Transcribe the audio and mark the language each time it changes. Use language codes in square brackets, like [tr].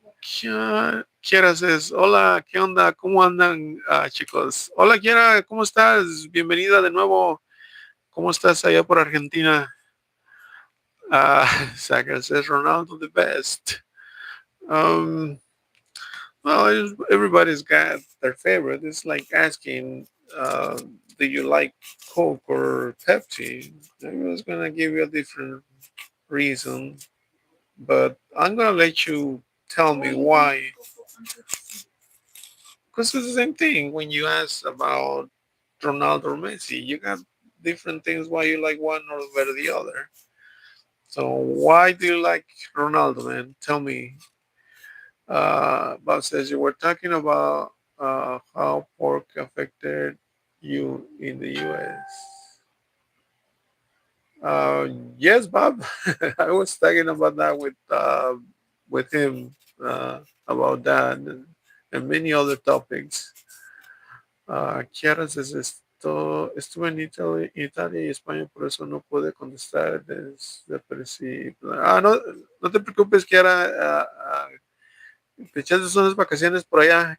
[en] Kiera says, [es] hola, ¿qué onda? ¿Cómo andan, chicos? Hola, Kiera, ¿cómo estás? Bienvenida de nuevo. ¿Cómo estás allá por Argentina? [en] Saga says, Ronaldo the best. Um, well, everybody's got their favorite. It's like asking, uh, do you like Coke or Pepsi? I was gonna give you a different reason, but I'm gonna let you tell me why. Because it's the same thing when you ask about Ronaldo or Messi. You got different things why you like one or better the other. So why do you like Ronaldo, man? Tell me. Bob says you were talking about how pork affected you in the U.S. Uh, yes, Bob. I was talking about that with him about that and many other topics. Chiara says [es] estuve en Italia y España, por eso no pude contestar desde el principio. No, no te preocupes, Chiara. Te echaste unas vacaciones por allá.